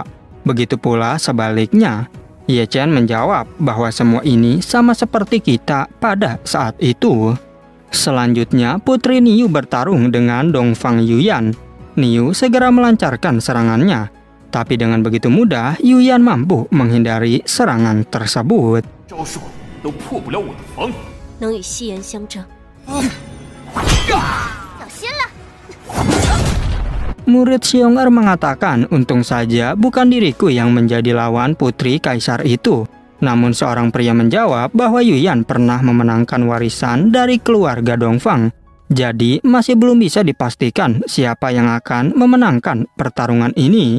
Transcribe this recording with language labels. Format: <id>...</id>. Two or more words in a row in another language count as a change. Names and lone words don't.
<id>Begitu pula sebaliknya. Ye Chen menjawab bahwa semua ini sama seperti kita pada saat itu. Selanjutnya Putri Niu bertarung dengan Dongfang Yuyan. Niu segera melancarkan serangannya. Tapi dengan begitu mudah Yuyan mampu menghindari serangan tersebut.</id> <zh>招数都破不了我的防。能与西岩相争，小心了。</zh> <id>Murid Xionger mengatakan untung saja bukan diriku yang menjadi lawan putri kaisar itu. Namun seorang pria menjawab bahwa Yuyan pernah memenangkan warisan dari keluarga Dongfang. Jadi masih belum bisa dipastikan siapa yang akan memenangkan pertarungan ini.</id>